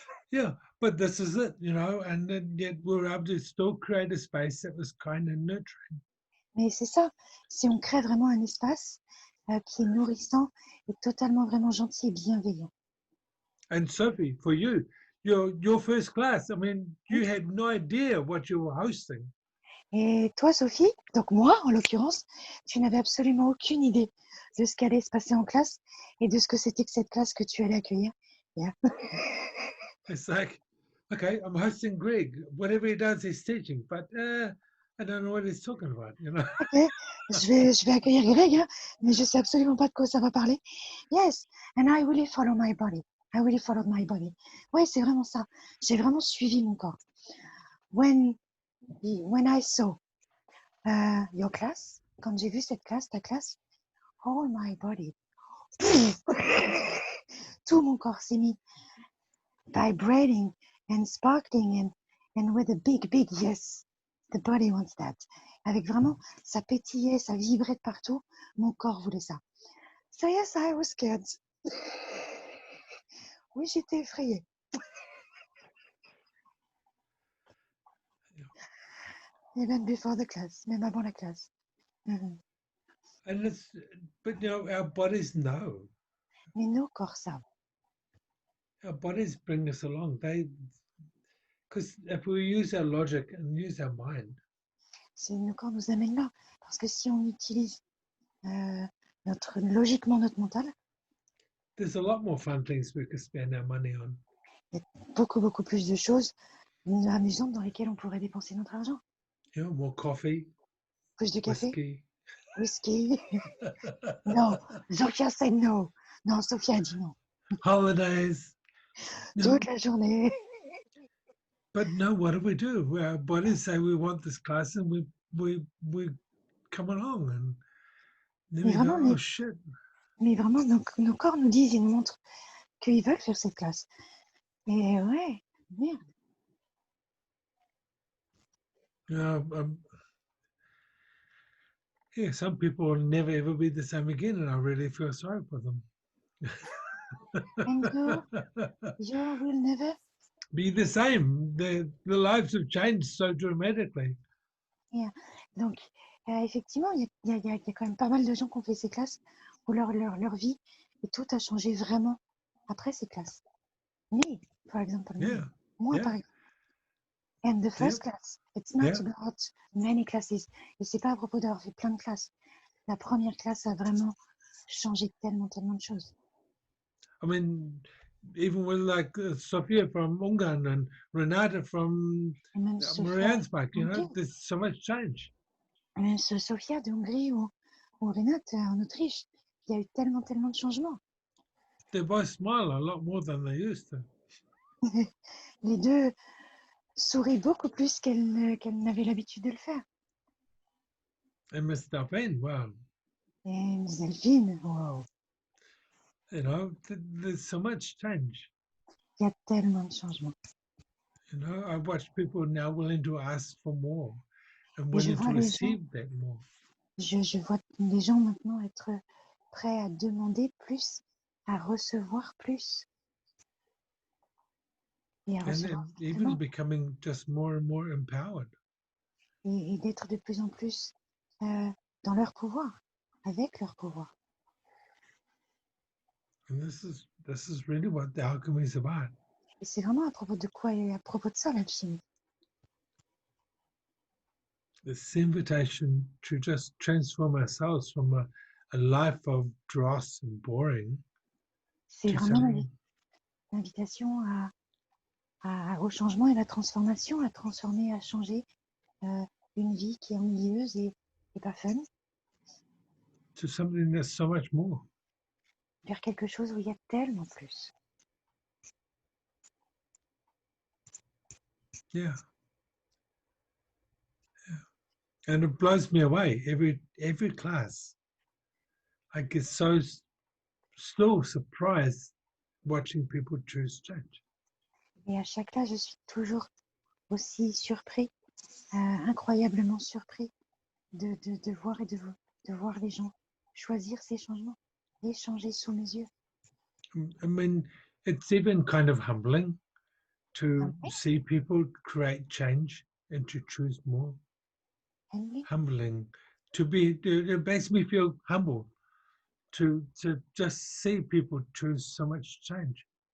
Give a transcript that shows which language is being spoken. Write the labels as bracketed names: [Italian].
[English] Yeah, but this is it, you know, and then yet we're able to still create a space that was kind of nurturing. [French] Mais c'est ça, si on crée vraiment un espace qui est nourrissant et totalement vraiment gentil et bienveillant. [English] And Sophie, for you, your first class, I mean, you had no idea what you were hosting. [French] Et toi, Sophie, donc moi en l'occurrence, tu n'avais absolument aucune idée de ce qui allait se passer en classe et de ce que c'était que cette classe que tu allais accueillir. [English] Yeah. It's like, okay, I'm hosting Greg. Whatever he does, he's teaching, but I don't know what he's talking about, you know. [French] Ok, je vais accueillir Greg, hein, mais je sais absolument pas de quoi ça va parler. [English] Yes, and I really follow my body. I really followed my body. [French] Oui, c'est vraiment ça. J'ai vraiment suivi mon corps. [English] When I saw your class, [French] quand j'ai vu cette classe, ta classe, [English] all my body, [French] tout mon corps s'est mis [English] vibrating and sparkling and with a big yes. The body wants that. [French] Avec vraiment, ça pétillait, ça vibrait de partout. Mon corps voulait ça. [English] So yes, I was scared. [French] Oui, j'étais effrayée. [English] Even before the class, [French] même avant la classe. Mhm. [English] And but you know, our bodies know. [French] Mais nos corps savent. [English] Our bodies bring us along. Because if we use our logic and use our mind, [French] Nos corps nous amènent là. Parce que si on utilise logiquement notre mental, [English] there's a lot more fun things we could spend our money on. [French] il y a beaucoup plus de choses amusantes dans lesquelles on pourrait dépenser notre argent. [English] You know, more coffee, [French] Plus de café, [English] whiskey, [French] whisky. Non, Sophia said no. Non, Sophia a dit non. [English] holidays. [French] Toute la journée. [English] But no, what do? Our bodies say we want this class, and we come along, and then we go, oh shit. [French] Mais vraiment, nos corps nous disent, ils nous montrent qu'ils veulent faire cette classe. Et ouais, merde. [English] Yeah, some people will never ever be the same again, and I really feel sorry for them. And you will never be the same. The lives have changed so dramatically. Yeah. [French] Donc, effectivement, il y a quand même pas mal de gens qui ont fait ces classes où leur vie et tout a changé vraiment après ces classes. [English] Me, for example. Yeah. [French] Moi, [English] Yeah. [French] par exemple. [English] And the first class, it's not Yeah. about many classes. [French] Et c'est pas à propos d'avoir fait plein de classes. La première classe a vraiment changé tellement de choses. [English] I mean, even with like Sophia from Ungarn and Renata from [French] Et même Sophia, [English] Mariansbach, you know, there's so much change. [French] même Sophia de Hongrie ou Renate en Autriche, il y a eu tellement de changements. [English] They both smile a lot more than they used to. [French] Les deux sourient beaucoup plus qu'elles n'avaient l'habitude de le faire. [English] And Miss Delphine, wow. [French] Et Miss Delphine, wow. [English] You know, there's so much change. [French] Il y a tellement de changements. [English] You know, I watch people now willing to ask for more and willing to receive that more. [French] Je vois les gens maintenant être prêts à demander plus, à recevoir plus. Et à recevoir [English] even becoming just more and more empowered. [French] Et d'être de plus en plus dans leur pouvoir, avec leur pouvoir. [English] And this is really what the alchemy is about. [French] Et c'est vraiment à propos de quoi et à propos de ça l'alchimie. [English] this invitation to just transform ourselves from a life of dross and boring [French] C'est [English] to [French] vraiment [English] something [French] l'invitation au changement et la transformation, à transformer, à changer une vie qui est ennuyeuse et pas fun, [English] that's so much more. [French] vers quelque chose où il y a tellement plus. [English] Yeah. And it blows me away every class. I get so still surprised watching people choose change. [French] Et à chaque là, je suis toujours aussi surpris, incroyablement surpris de voir et de voir les gens choisir ces changements et changer sous mes yeux. [English] I mean, it's even kind of humbling to Okay. see people create change and to choose more. Humbling. Humbling it makes me feel humble to just see people choose so much change.